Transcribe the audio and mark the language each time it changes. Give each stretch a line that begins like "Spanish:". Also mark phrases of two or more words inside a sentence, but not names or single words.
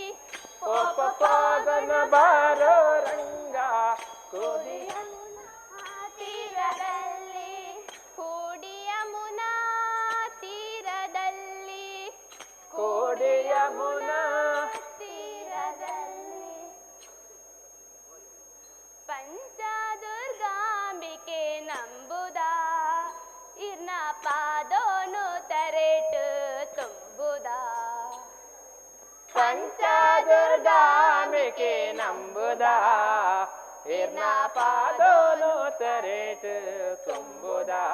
Kannada: ಹೋಗೋಣ ಬಾರೋ ರಂಗ ಕೂಡಿ ತೀರದಲ್ಲಿ ಕೂಡಿ ಯಮುನಾ ತೀರದಲ್ಲಿ ಕೂಡಿ ಯಮುನಾ
Tulu: ತೀರದಲ್ಲಿ ಪಂಚದುರ್ಗಾಂಬಿಕೆ ನಂಬುದ ಇರ್ನ ಪಾದೋನು ತರೆಟು ತುಂಬುದ ಪಂಚದುರ್ಗಾಂಬಿಕೆ ನಂಬುದ ಇರ್ನ ಪಾದೋನು ತರೇಟು ತುಂಬುದ